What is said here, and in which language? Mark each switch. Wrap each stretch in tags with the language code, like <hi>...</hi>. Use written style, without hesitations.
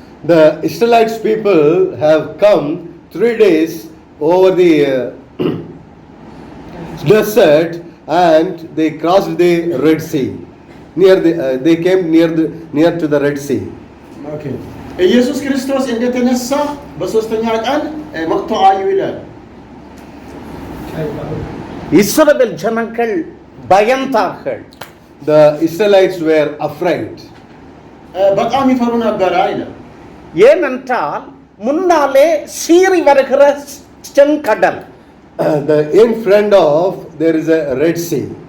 <en>The Israelites people have come 3 days over the desert and they crossed the Red Sea. They came near to the Red Sea. Okay.</en> <am>ኢየሱስ ክርስቶስ እንደተነሳ በሶስተኛ ቀን መጥቶ አዩ ይላል።</am> <ta>இஸ்ரவேல் ஜனங்கள் பயந்தார்கள்.</ta> <en>The Israelites were afraid.</en> <am>በጣም ይፈሩ ነበር ይላል።</am> <ta>ஏனென்றால் முன்னாலே சீறி வருகிற செங்கடல்.</ta> <en>In front of there is a Red Sea.</en>